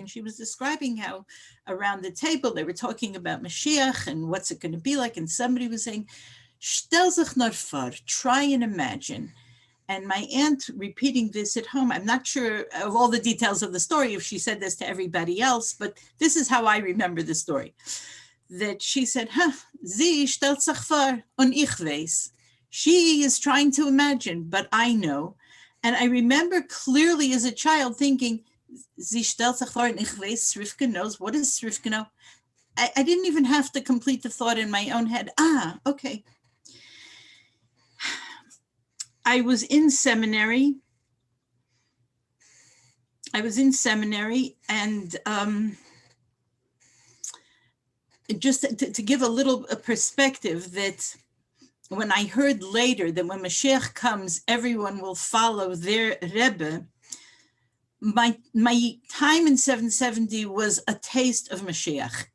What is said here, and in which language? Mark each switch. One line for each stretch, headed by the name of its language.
English: And she was describing how around the table, they were talking about Moshiach and what's it going to be like. And somebody was saying,
German: "Stel sich nur vor,"
English: try and imagine. And my aunt repeating this at home, I'm not sure of all the details of the story, if she said this to everybody else, but this is how I remember the story. That she said,
German: sie stellt sich vor und ich weiß.
English: She is trying to imagine, but I know. And I remember clearly as a child thinking,
German: sie stellt sich vor und ich weiß,
English: Rivka knows. What does Rivka know? I didn't even have to complete the thought in my own head. Okay. I was in seminary. And just to give a little perspective, that when I heard later that when Moshiach comes, everyone will follow their Rebbe, my time in 770 was a taste of Moshiach.